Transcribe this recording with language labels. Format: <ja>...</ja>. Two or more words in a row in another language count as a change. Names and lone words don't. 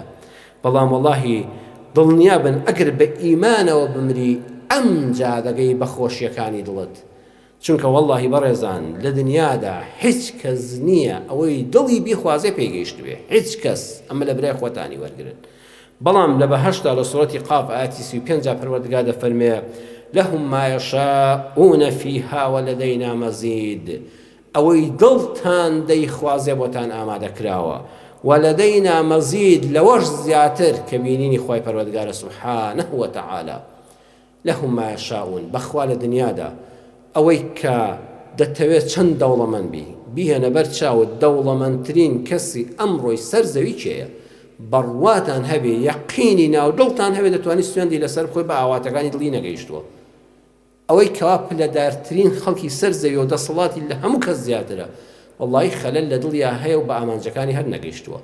<ckb>بەڵام وەڵاهی دڵنیا بن ئەگەر بە ئیمانەوە بمری ئەم جا دەگەی بە خۆشیەکانی دڵت. چونکە وەڵاهی بەڕێزان لە دنیادا هیچ کەس نییە ئەوەی دڵی بیخوازێ پێگەیشت بێ، هیچ کەس. ئەمە لە برای خۆتانی وەرگرن. بەڵام لە بەهەشتا لە سوورەتی قاف ئاەتی 35 پەروەردگار دەفەرمێ</ckb> <ar>لهم ما يشاءون فيها ولدينا مزيد،</ar> <ckb>ئەوەی دڵتان دەیخوازێ بۆتان ئامادەکراوە،</ckb> <ar>ولدينا مزيد،</ar> <ckb>لەوەش زیاتر کە بینینی خۆی پەروەردگارە</ckb> <ar>سوبحانه وتعالى. لهم ما يشاءون،</ar> <ckb>بەخوا لە دنیادا ئەوەی کە دەتەوێت چەند دەوڵەمەند بیهێنە بەر چاوت، دەوڵەمەندترین کەسی ئەمڕۆی سەر زەوی کێیە؟ بەڕواتان هەبێ، یەقینی ناو دڵتان هەبێ دەتوانیت سوێندی لەسەر بخۆی بە ئاواتەکانی دڵی نەگەیشتووە. ئەوەی کەوا پلەدارترین خەڵکی سەر زەوی و دەسەڵاتی لە هەموو کەس زیاترە، وەڵڵاهی خەلەل لە دڵیا هەیە و بە ئامانجەکانی هەر نەگەیشتووە.</ckb>